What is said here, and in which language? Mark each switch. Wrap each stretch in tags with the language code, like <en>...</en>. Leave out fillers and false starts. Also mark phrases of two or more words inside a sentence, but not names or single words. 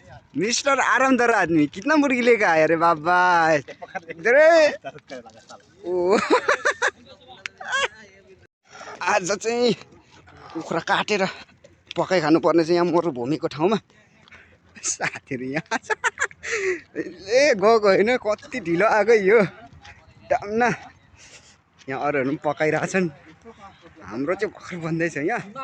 <hi>मिस्टर आरामदार आदमी कितना मुर्गी लेकर आया रे बाबा इधर</hi> <ne>ओ आज चाहिँ कुखुरा काटेर पकाइ खानुपर्ने चाहिँ यहाँ मरुभूमिको ठाउँमा साथीहरू यहाँ ए गएको होइन कति ढिलो आएको यो दाम्ना यहाँ अरूहरू पनि पकाइरहेछन् हाम्रो चाहिँ भर्खर बन्दैछ यहाँ</ne>